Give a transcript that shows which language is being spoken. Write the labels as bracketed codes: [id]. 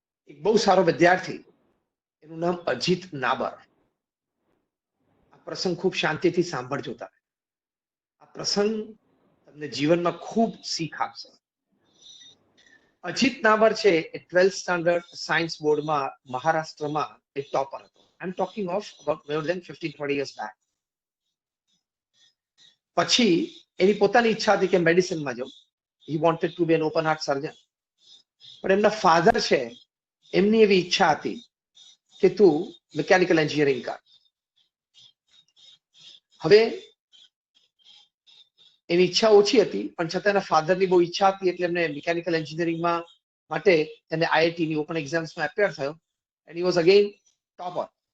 [gu] એક બહુ સારો વિદ્યાર્થી, એનું નામ અજીત નાબર. આ પ્રસંગ ખૂબ શાંતિથી સાંભળજો તમે. આ પ્રસંગ તમને જીવનમાં ખૂબ શીખ આપશે. અજીત નાબર છે એ 12th સ્ટાન્ડર્ડ સાયન્સ બોર્ડમાં મહારાષ્ટ્રમાં એક ટોપર હતો. [en] I'm talking of about more than 15-20 years back. [gu] પછી એની પોતાની ઈચ્છા હતી કે મેડિસિનમાં જવું. [en] He wanted to be an open heart surgeon. [gu] પણ એમના ફાધર છે એમની એવી ઈચ્છા હતી કે તું મિકેનિકલ એન્જિનિયરિંગ કર. હવે એની ઈચ્છા ઓછી હતી પણ છતાં એના ફાધરની બહુ ઈચ્છા હતી એટલે એમને મિકેનિકલ એન્જિનિયરિંગમાં માટે એને IIT ની ઓપન એક્ઝામ્સમાં એપિયર થયો [en] and he was again topper.